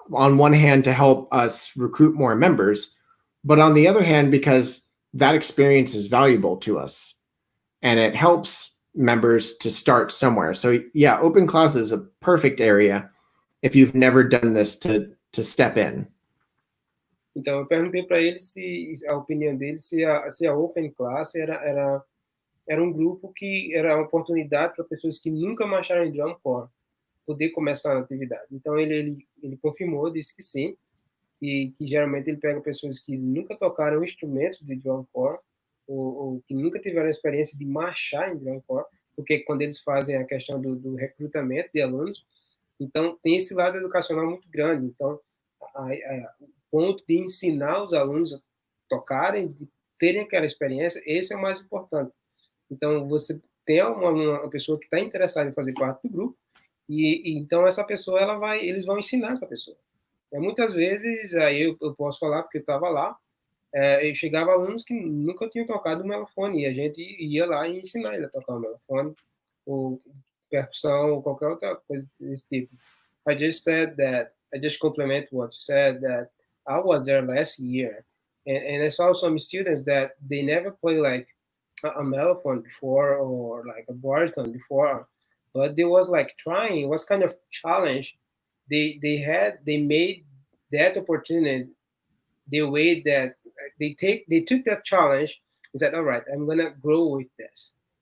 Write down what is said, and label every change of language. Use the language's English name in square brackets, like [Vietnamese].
[English] On one hand, to help us recruit more members, but on the other hand, because that experience is valuable to us and it helps members to start somewhere. So yeah, open class is a perfect area if you've never done this to step in. [Portuguese] Então, eu perguntei para ele se a opinião dele, se a Open Class era um grupo que era uma oportunidade para pessoas que nunca marcharam em drum corps poder começar a atividade. Então, ele confirmou, disse que sim, que geralmente ele pega pessoas que nunca tocaram instrumentos de drum corps ou que nunca tiveram a experiência de marchar em drum corps, porque quando eles fazem a questão do recrutamento de alunos, então tem esse lado educacional muito grande. Então, o ponto de ensinar os alunos a tocarem, de terem aquela experiência, esse é o mais importante. Então, você tem uma pessoa que está interessada em fazer parte do grupo, e então essa pessoa eles vão ensinar essa pessoa. Muitas vezes, aí eu posso falar porque eu estava lá, eu chegava alunos que nunca tinham tocado o melofone, e a gente ia lá e ensinar ele a tocar o melofone, ou percussão, ou qualquer outra coisa desse tipo. [English] I just complement what you said, that I was there last year, and I saw some students that they never played like a mellophone before or like a baritone before, but they was like trying. It was kind of challenge. They made that opportunity the way that they took that challenge and said, all right, I'm gonna grow with this.